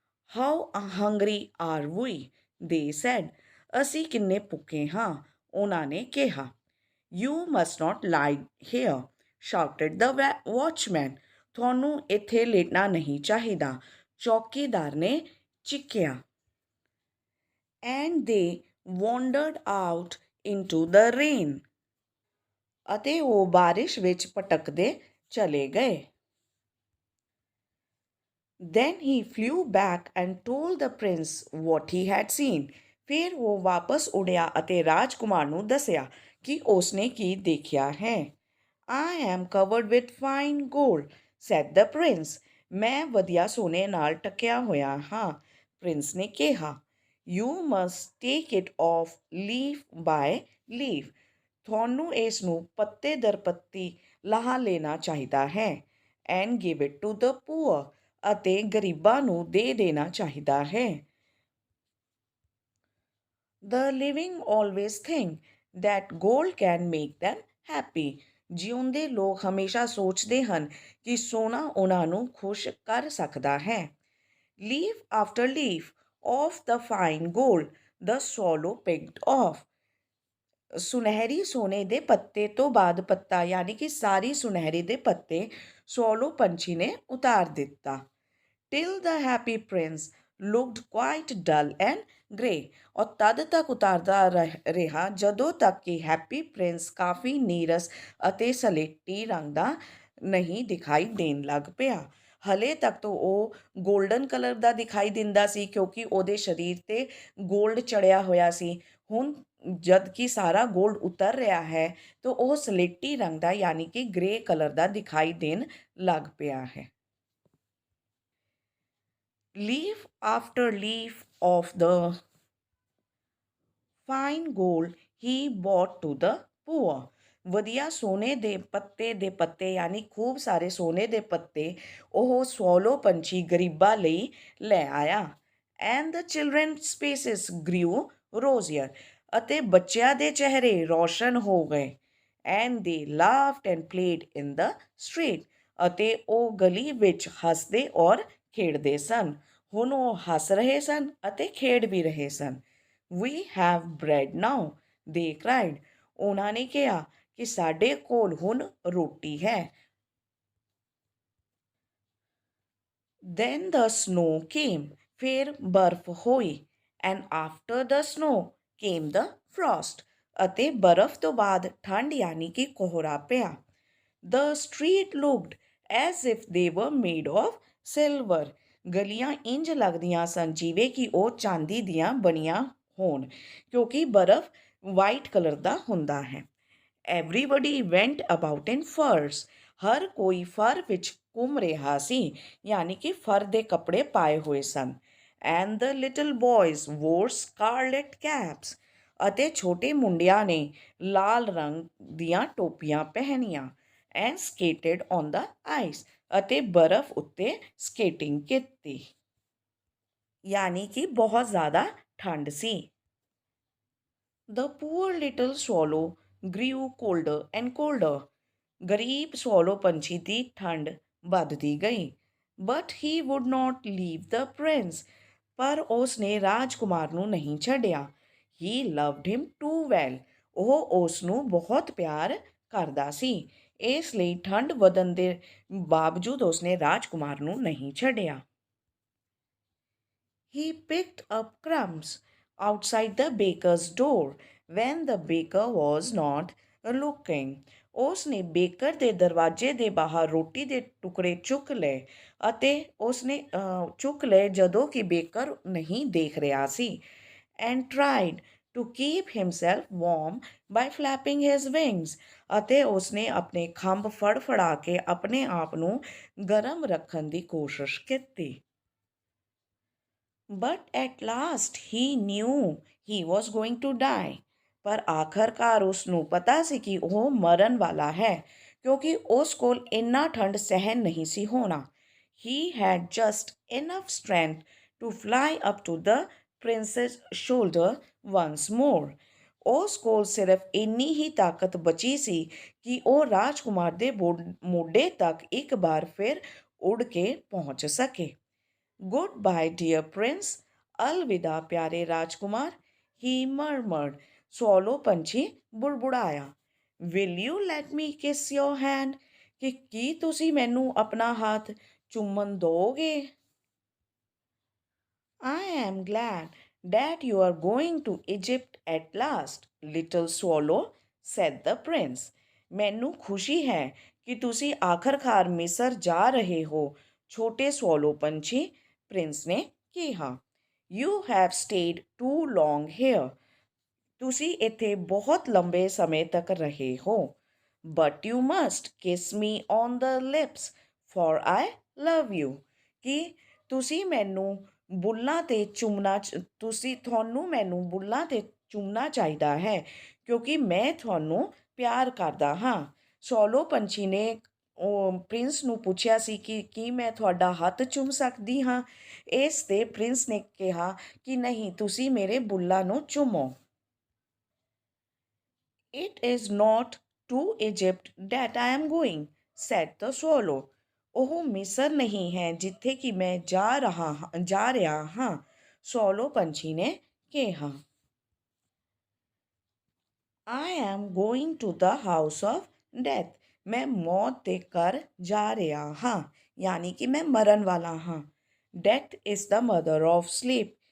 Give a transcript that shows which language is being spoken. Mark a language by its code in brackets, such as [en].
[en] How hungry are we, they said. [pa] ਅਸੀਂ ਕਿੰਨੇ ਭੁੱਖੇ ਹਾਂ, ਉਹਨਾਂ ਨੇ ਕਿਹਾ। [en] You must not lie here, shouted the watchman. [pa] ਤੁਹਾਨੂੰ ਇੱਥੇ ਲੇਟਣਾ ਨਹੀਂ ਚਾਹੀਦਾ, ਚੌਕੀਦਾਰ ਨੇ ਚੀਕਿਆ। [en] And they wandered out into the rain. [pa] ਅਤੇ ਉਹ ਬਾਰਿਸ਼ ਵਿੱਚ ਭਟਕਦੇ ਚਲੇ ਗਏ। [en] Then he flew back and told the prince what he had seen. [pa] ਫਿਰ ਉਹ ਵਾਪਸ ਉੱਡਿਆ ਅਤੇ ਰਾਜਕੁਮਾਰ ਨੂੰ ਦੱਸਿਆ ਕਿ ਉਸਨੇ ਕੀ ਦੇਖਿਆ ਹੈ। [en] I am covered with fine gold, said the prince. [pa] ਮੈਂ ਵਧੀਆ ਸੋਨੇ ਨਾਲ ਢਕਿਆ ਹੋਇਆ ਹਾਂ, ਪ੍ਰਿੰਸ ਨੇ ਕਿਹਾ। [en] You must take it off leaf by leaf. [pa] ਤੁਹਾਨੂੰ ਇਸ ਨੂੰ ਪੱਤੇ ਦਰ ਪੱਤੀ ਲਾਹ ਲੈਣਾ ਚਾਹੀਦਾ ਹੈ। [en] And give it to the poor. [pa] ਅਤੇ ਗਰੀਬਾਂ ਨੂੰ ਦੇ ਦੇਣਾ ਚਾਹੀਦਾ ਹੈ। [en] The living always think that gold can make them happy. [pa] ਜਿਉਂਦੇ ਲੋਕ ਹਮੇਸ਼ਾ ਸੋਚਦੇ ਹਨ ਕਿ ਸੋਨਾ ਉਹਨਾਂ ਨੂੰ ਖੁਸ਼ ਕਰ ਸਕਦਾ ਹੈ। [en] Leaf after leaf of the fine gold the swallow picked off. [pa] ਸੁਨਹਿਰੀ ਸੋਨੇ ਦੇ ਪੱਤੇ ਤੋਂ ਬਾਅਦ ਪੱਤਾ ਯਾਨੀ ਕਿ ਸਾਰੀ ਸੁਨਹਿਰੀ ਦੇ ਪੱਤੇ ਸਵੈਲੋ ਪੰਛੀ ਨੇ ਉਤਾਰ ਦਿੱਤਾ। [en] till the happy prince looked quite dull and grey। [pa] ਔਰ ਤਦ ਤੱਕ ਉਤਾਰਦਾ ਰਿਹਾ ਜਦੋਂ ਤੱਕ ਕਿ ਹੈਪੀ ਪ੍ਰਿੰਸ ਕਾਫੀ ਨੀਰਸ ਅਤੇ ਸਲੇਟੀ ਰੰਗ ਦਾ ਨਹੀਂ ਦਿਖਾਈ ਦੇਣ ਲੱਗ ਪਿਆ। ਹਲੇ ਤੱਕ ਤਾਂ ਉਹ ਗੋਲਡਨ ਕਲਰ ਦਾ ਦਿਖਾਈ ਦਿੰਦਾ ਸੀ ਕਿਉਂਕਿ ਉਹਦੇ ਸਰੀਰ 'ਤੇ ਗੋਲਡ ਚੜਿਆ ਹੋਇਆ ਸੀ। ਹੁਣ ਜਦ ਕਿ ਸਾਰਾ ਗੋਲਡ ਉਤਰ ਰਿਹਾ ਹੈ ਤਾਂ ਉਹ ਸਲੇਟੀ ਰੰਗ ਦਾ ਯਾਨੀ ਕਿ ਗ੍ਰੇ ਕਲਰ ਦਾ ਦਿਖਾਈ ਦੇਣ ਲੱਗ ਪਿਆ ਹੈ। [en] Leaf after leaf of the fine gold he brought to the poor। [pa] ਵਧੀਆ ਸੋਨੇ ਦੇ ਪੱਤੇ ਯਾਨੀ ਖੂਬ ਸਾਰੇ ਸੋਨੇ ਦੇ ਪੱਤੇ ਉਹ ਸਵੈਲੋ ਪੰਛੀ ਗਰੀਬਾਂ ਲਈ ਲੈ ਆਇਆ। [en] And the children's faces grew rosier। [pa] ਅਤੇ ਬੱਚਿਆਂ ਦੇ ਚਿਹਰੇ ਰੌਸ਼ਨ ਹੋ ਗਏ। [en] And they laughed and played in the street। [pa] ਅਤੇ ਉਹ ਗਲੀ ਵਿੱਚ ਹੱਸਦੇ ਔਰ ਖੇਡਦੇ ਸਨ। ਹੁਣ ਉਹ ਹੱਸ ਰਹੇ ਸਨ ਅਤੇ ਖੇਡ ਵੀ ਰਹੇ ਸਨ। [en] We have bread now they cried। [pa] ਉਹਨਾਂ ਨੇ ਕਿਹਾ ਕਿ ਸਾਡੇ ਕੋਲ ਹੁਣ ਰੋਟੀ ਹੈ। [en] Then the snow came। [pa] ਫਿਰ ਬਰਫ਼ ਹੋਈ। [en] And after the snow came the frost। [pa] ਅਤੇ ਬਰਫ਼ ਤੋਂ ਬਾਅਦ ਠੰਡ ਯਾਨੀ ਕਿ ਕੋਹਰਾ ਪਿਆ। [en] The street looked as if they were made of silver। [pa] ਗਲੀਆਂ ਇੰਜ ਲੱਗਦੀਆਂ ਸਨ ਜਿਵੇਂ ਕਿ ਉਹ ਚਾਂਦੀ ਦੀਆਂ ਬਣੀਆਂ ਹੋਣ ਕਿਉਂਕਿ ਬਰਫ਼ ਵਾਈਟ ਕਲਰ ਦਾ ਹੁੰਦਾ ਹੈ। [en] Everybody went about in furs। [pa] ਹਰ ਕੋਈ ਫਰ ਵਿੱਚ ਘੁੰਮ ਰਿਹਾ ਸੀ ਯਾਨੀ ਕਿ ਫਰ ਦੇ ਕੱਪੜੇ ਪਾਏ ਹੋਏ ਸਨ। [en] And the little boys wore scarlet caps। [pa] ਅਤੇ ਛੋਟੇ ਮੁੰਡਿਆਂ ਨੇ ਲਾਲ ਰੰਗ ਦੀਆਂ ਟੋਪੀਆਂ ਪਹਿਨੀਆਂ। [en] And skated on the ice। [pa] ਅਤੇ ਬਰਫ਼ ਉੱਤੇ ਸਕੇਟਿੰਗ ਕੀਤੀ ਯਾਨੀ ਕਿ ਬਹੁਤ ਜ਼ਿਆਦਾ ਠੰਡ ਸੀ। [en] The poor little swallow grew colder and colder। [pa] ਗਰੀਬ ਸਵੈਲੋ ਪੰਛੀ ਦੀ ਠੰਡ ਵੱਧਦੀ ਗਈ। [en] But he would not leave the prince। [pa] ਪਰ ਉਸ ਨੇ ਰਾਜਕੁਮਾਰ ਨੂੰ ਨਹੀਂ ਛੱਡਿਆ। [en] He loved him too well। [pa] ਉਹ ਉਸ ਨੂੰ ਬਹੁਤ ਪਿਆਰ ਕਰਦਾ ਸੀ। ਇਸ ਲਈ ਠੰਡ ਵਧਣ ਦੇ ਬਾਵਜੂਦ ਉਸਨੇ ਰਾਜਕੁਮਾਰ ਨੂੰ ਨਹੀਂ ਛੱਡਿਆ। [en] He picked up crumbs outside the baker's door when the baker was not looking। [pa] ਉਸ ਨੇ ਬੇਕਰ ਦੇ ਦਰਵਾਜ਼ੇ ਦੇ ਬਾਹਰ ਰੋਟੀ ਦੇ ਟੁਕੜੇ ਚੁੱਕ ਲਏ ਅਤੇ ਚੁੱਕ ਲਏ ਜਦੋਂ ਕਿ ਬੇਕਰ ਨਹੀਂ ਦੇਖ ਰਿਹਾ ਸੀ। [en] And tried to keep himself warm by flapping his wings। [pa] ਅਤੇ ਉਸਨੇ ਆਪਣੇ ਖੰਭ ਫੜਫੜਾ ਕੇ ਆਪਣੇ ਆਪ ਨੂੰ ਗਰਮ ਰੱਖਣ ਦੀ ਕੋਸ਼ਿਸ਼ ਕੀਤੀ। [en] But at last he knew he was going to die। [pa] ਪਰ ਆਖਰਕਾਰ ਉਸ ਨੂੰ ਪਤਾ ਸੀ ਕਿ ਉਹ ਮਰਨ ਵਾਲਾ ਹੈ ਕਿਉਂਕਿ ਉਸ ਕੋਲ ਇੰਨਾ ਠੰਡ ਸਹਿਣ ਨਹੀਂ ਸੀ ਹੋਣਾ। [en] He had just enough strength to fly up to the prince's shoulder once more। [pa] ਉਸ ਕੋਲ ਸਿਰਫ ਇੰਨੀ ਹੀ ਤਾਕਤ ਬਚੀ ਸੀ ਕਿ ਉਹ ਰਾਜਕੁਮਾਰ ਦੇ ਮੋਢੇ ਤੱਕ ਇੱਕ ਵਾਰ ਫਿਰ ਉੱਡ ਕੇ ਪਹੁੰਚ ਸਕੇ। [en] Goodbye dear prince. [pa] ਅਲਵਿਦਾ ਪਿਆਰੇ ਰਾਜਕੁਮਾਰ। [en] He murmured। [pa] ਸਵੈਲੋ ਪੰਛੀ ਬੁੜਬੁੜਾਇਆ। [en] Will you let me kiss your hand. [pa] ਕਿ ਕੀ ਤੁਸੀਂ ਮੈਨੂੰ ਆਪਣਾ ਹੱਥ ਚੁੰਮਣ ਦੋਗੇ। [en] I am glad that you are going to Egypt at last, little swallow, said the prince। [pa] ਮੈਨੂੰ ਖੁਸ਼ੀ ਹੈ ਕਿ ਤੁਸੀਂ ਆਖਰਕਾਰ ਮਿਸਰ ਜਾ ਰਹੇ ਹੋ, ਛੋਟੇ ਸਵੈਲੋ ਪੰਛੀ, ਪ੍ਰਿੰਸ ਨੇ ਕਿਹਾ। [en] You have stayed too long here। [pa] ਤੁਸੀਂ ਇੱਥੇ ਬਹੁਤ ਲੰਬੇ ਸਮੇਂ ਤੱਕ ਰਹੇ ਹੋ। [en] But you must kiss me on the lips, for I love you। [pa] ਕਿ ਤੁਸੀਂ ਮੈਨੂੰ ਬੁੱਲ੍ਹਾਂ 'ਤੇ ਤੁਹਾਨੂੰ ਮੈਨੂੰ ਬੁੱਲ੍ਹਾਂ 'ਤੇ ਚੁੰਮਣਾ ਚਾਹੀਦਾ ਹੈ ਕਿਉਂਕਿ ਮੈਂ ਤੁਹਾਨੂੰ ਪਿਆਰ ਕਰਦਾ ਹਾਂ। ਸਵੈਲੋ ਪੰਛੀ ਨੇ ਪ੍ਰਿੰਸ ਨੂੰ ਪੁੱਛਿਆ ਸੀ ਕਿ ਕੀ ਮੈਂ ਤੁਹਾਡਾ ਹੱਥ ਚੁੰਮ ਸਕਦੀ ਹਾਂ। ਇਸ 'ਤੇ ਪ੍ਰਿੰਸ ਨੇ ਕਿਹਾ ਕਿ ਨਹੀਂ, ਤੁਸੀਂ ਮੇਰੇ ਬੁੱਲ੍ਹਾਂ ਨੂੰ ਚੁੰਮੋ। [en] It is not to Egypt that I am going, said the swallow. [pa] ਉਹ ਮਿਸਰ ਨਹੀਂ ਹੈ ਜਿੱਥੇ ਕਿ ਮੈਂ ਜਾ ਰਿਹਾ ਹਾਂ, ਸੋਲੋ ਪੰਛੀ ਨੇ ਕਿਹਾ। [en] I am going to the house of death. [pa] ਮੈਂ ਮੌਤ ਦੇ ਘਰ ਜਾ ਰਿਹਾ ਹਾਂ, ਯਾਨੀ ਕਿ ਮੈਂ ਮਰਨ ਵਾਲਾ ਹਾਂ। [en] Death is the mother of sleep.